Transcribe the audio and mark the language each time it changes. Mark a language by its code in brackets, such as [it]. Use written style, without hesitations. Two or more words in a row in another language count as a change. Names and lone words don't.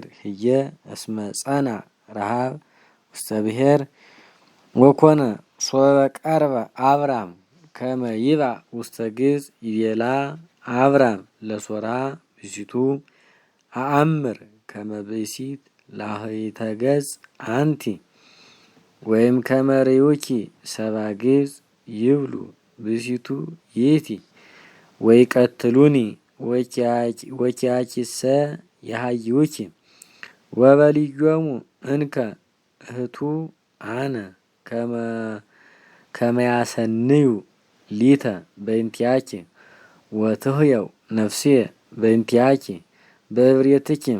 [gez] ህየ እስመ ጸና ረሃብ ውስተ ብሔር። ወኮነ ሶበ ቀርበ አብራም ከመ ይብአ ውስተ ግብፅ ይቤላ አብራም ለሶራ ብእሲቱ አአምር ከመ ብእሲት ላህይተ ገጽ አንቲ ወይም ከመ ርዩኪ ሰባ ግብፅ ይብሉ ብእሲቱ ይእቲ ወይቀትሉኒ ወኪያኪሰ የሃይውኪ ወበልዮሙ እንከ እህቱ አነ ከመ ያሰንዩ ሊተ በእንቲአኪ ወትህየው ነፍስየ በእንቲአኪ በእብርየትኪ።